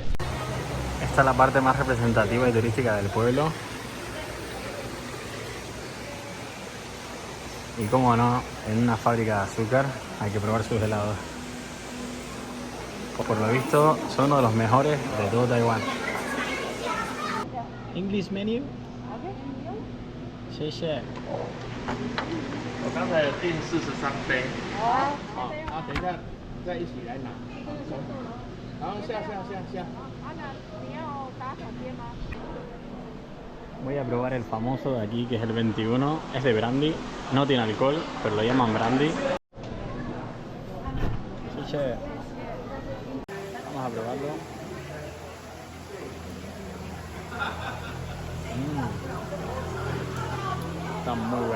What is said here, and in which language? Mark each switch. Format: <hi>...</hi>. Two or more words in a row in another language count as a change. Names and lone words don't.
<es>Esta es la parte más representativa y turística del pueblo. Y como no, en una fábrica de azúcar hay que probar sus helados. Por lo visto, son uno de los mejores de todo Taiwán.</es> <en>English menu?</en> <zh>谢谢。我刚才有订43杯。啊，等一下再一起来拿。然后下。</zh> <es>Voy a probar el famoso de aquí, que es el 21. Es de brandy, no tiene alcohol, pero lo llaman brandy. Sí, che. Vamos a probarlo. Está muy bueno.</es>